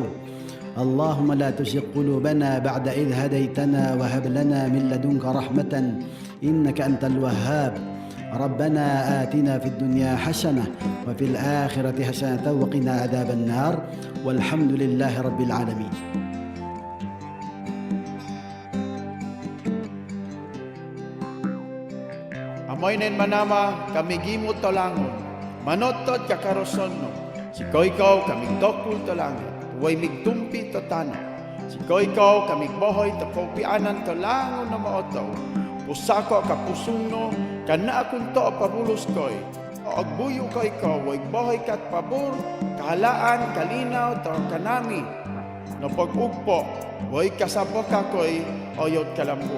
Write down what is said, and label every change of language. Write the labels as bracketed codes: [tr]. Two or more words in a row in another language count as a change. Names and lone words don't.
[ar] اللهم لا تزغ قلوبنا بعد إذ هديتنا وهب لنا من لدنك رحمة إنك أنت الوهاب. ربنا آتنا في الدنيا حسنة وفي الآخرة حسنة وقنا عذاب النار والحمد لله رب العالمين. [bkd] Amoynen manama kami gimot tolangon, manotod kakaroson no, si koikaw kaming dokul tolangon, huway migtumpi to tano, si koikaw kaming bohoy to kaupianan tolangon na maotaw, pusako kapusung no, kana akong to pabulos koy, o agbuyo koikaw, huway bohoy kat pabor, kahalaan, kalinaw, to kanami, no pag-ugpo, huway kasabok kakoy, oyot kalambu.